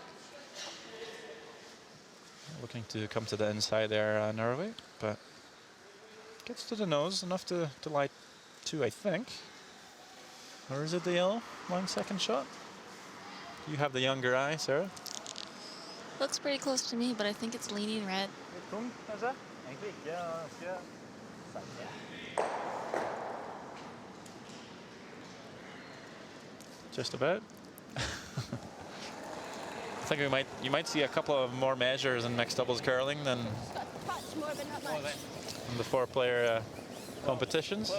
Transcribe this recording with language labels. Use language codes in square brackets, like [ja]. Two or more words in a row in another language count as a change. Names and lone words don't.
[en] Looking to come to the inside there, Norway, but gets to the nose, enough to lie two, I think. Or is it the yellow? 1 second shot. You have the younger eye, Sarah. Looks pretty close to me, but I think it's leaning red. [no] Litt tung, kanskje? Egentlig ikke. Ganske sterk. [en] Just about. I think you might see a couple of more measures in mixed doubles curling than in the four-player competitions.